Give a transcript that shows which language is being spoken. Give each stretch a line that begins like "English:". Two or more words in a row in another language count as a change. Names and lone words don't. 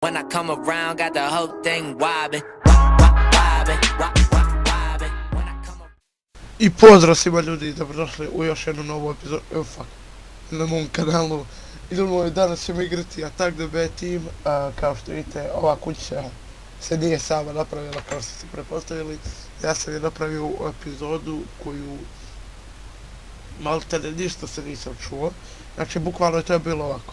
English: When I come around, got the whole thing wobbin', wobbin', wobbin'. When I come around.
Serbian: I pozdrav svima ljudi, dobrodošli u još jednu novu epizodu, na mom kanalu. Idemo, danas ćemo igrati Attack the Bad Team, kao što vidite, ova kuća se nije sama napravila kao što ste pretpostavili. Ja sam je napravio u epizodu koju maltene ništa se nisam čuo, znači bukvalno to je bilo ovako.